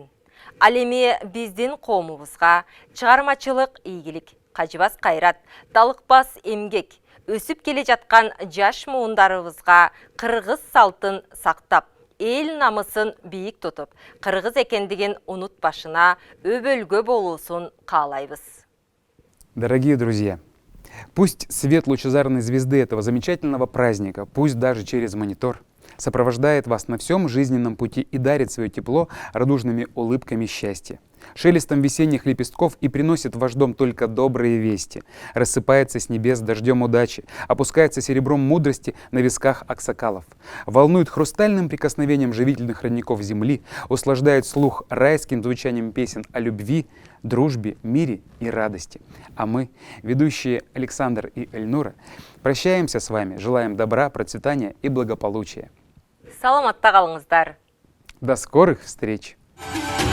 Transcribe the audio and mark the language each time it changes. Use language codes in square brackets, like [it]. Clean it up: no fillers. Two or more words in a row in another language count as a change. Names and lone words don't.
[ky] Ал эми биздин коомубузга чыгармачылык ийгилик, кажыбас кайрат, талыкпас эмгек, өсүп келе жаткан жаш муундарыбызга кыргыз салтын сактап, эл намысын бийик тутуп, кыргыз экендигин унутпашына өбөлгө болуусун каалайбыз. [ru] Дорогие друзья, пусть свет лучезарной звезды этого замечательного праздника, пусть даже через монитор, сопровождает вас на всем жизненном пути и дарит свое тепло радужными улыбками счастья, шелестом весенних лепестков и приносит в ваш дом только добрые вести, рассыпается с небес дождем удачи, опускается серебром мудрости на висках аксакалов, волнует хрустальным прикосновением живительных родников земли, услаждает слух райским звучанием песен о любви, дружбе, мире и радости. А мы, ведущие Александр и Эльнура, прощаемся с вами, желаем добра, процветания и благополучия. [ky] Саламатта калыңыздар. [ru] До скорых встреч!